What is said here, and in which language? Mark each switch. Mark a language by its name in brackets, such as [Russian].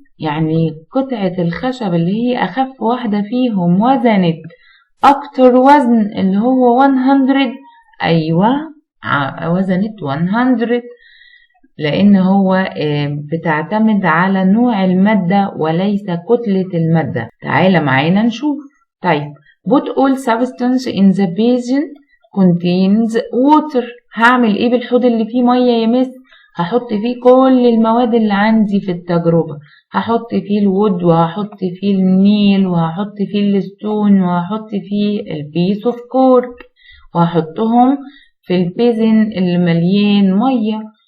[Arabic] يعني قطعة الخشب اللي هي أخف واحدة فيهم وزنت أكتر وزن اللي هو 100. أيوة وزنت 100، لأن هو بتعتمد على نوع المادة وليس كتلة المادة. تعالى معانا نشوف. [English] طيب put all substance in the basin contains water. [Arabic] هعمل ايه بالحوض اللي فيه مية يا مس؟ هحط فيه كل المواد اللي عندي في التجربة. هحط فيه الوود، وهحط فيه النيل، وهحط فيه الستون، وهحط فيه البيس اوف كورك، وهحطهم في البيزن اللي مليان مية.